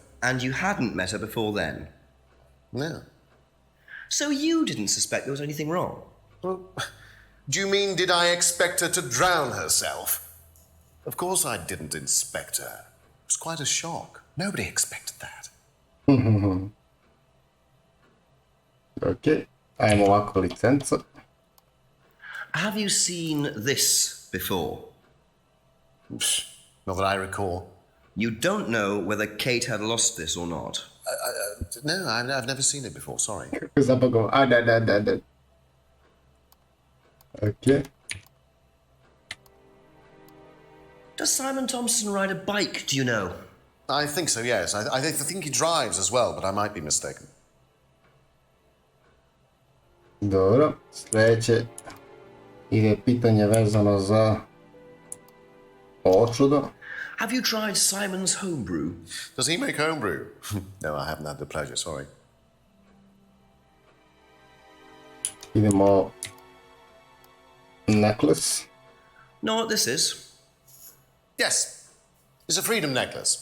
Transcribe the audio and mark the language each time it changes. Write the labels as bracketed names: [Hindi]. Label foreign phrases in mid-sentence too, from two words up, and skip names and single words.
[English] And you hadn't met her before then? No. So you didn't suspect there was anything wrong? Well, do you mean, did I expect her to drown herself? Of course I didn't inspect her. It was quite a shock. Nobody expected that. [Serbian] Ok, ajmo ovako licenca. [English] Have you seen this before? Not that I recall. You don't know whether Kate had lost this or not? No, I've never seen it before, sorry. [Serbian] Kako zabagovo. A, da. Ok. [English] Does Simon Thompson ride a bike, do you know? I think so, yes. I think he drives as well, but I might be mistaken. [Serbian] Dobro, sljedeće ide pitanje vezano za ovo čudo. [English] Have you tried Simon's homebrew? Does he make homebrew? No, I haven't had the pleasure, sorry. [Serbian] Idemo necklace. [English] Know what this is? Yes, it's a freedom necklace.